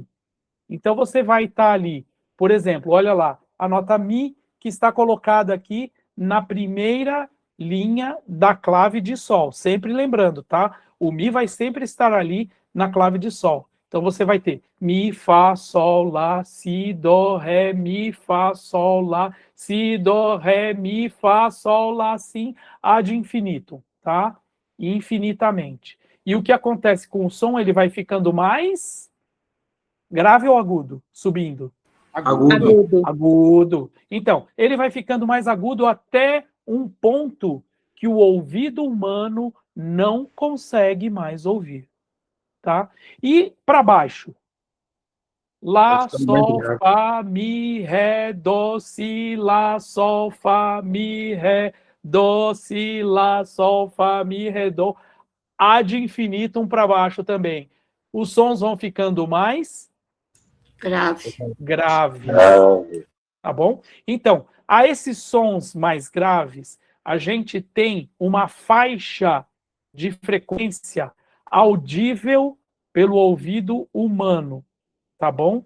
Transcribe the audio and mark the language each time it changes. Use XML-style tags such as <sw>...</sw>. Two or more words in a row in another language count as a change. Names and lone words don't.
<pt>Então você vai estar ali, por exemplo, olha lá, a nota Mi, que está colocada aqui na primeira linha da clave de Sol. Sempre lembrando, tá? O Mi vai sempre estar ali na clave de Sol. Então você vai ter Mi, Fá, Sol, Lá, Si, Dó, Ré, Mi, Fá, Sol, Lá, Si, Dó, Ré, Mi, Fá, Sol, Lá,</pt> <la>Si, ad infinitum,</la> <pt>tá? Infinitamente. E o que acontece com o som? Ele vai ficando mais grave ou agudo? Subindo. Agudo. Então, ele vai ficando mais agudo até um ponto que o ouvido humano não consegue mais ouvir, tá? E para baixo? Lá, Sol, Fá, Mi, Ré, Dó, Si, Lá, Sol, Fá, Mi, Ré, Dó, Si, Lá, Sol, Fá, Mi, Ré, Dó.</pt> <la>Ad infinitum</la> <pt>para baixo também. Os sons vão ficando mais graves. Tá bom? Então, a esses sons mais graves, a gente tem uma faixa de frequência audível pelo ouvido humano, tá bom?</pt>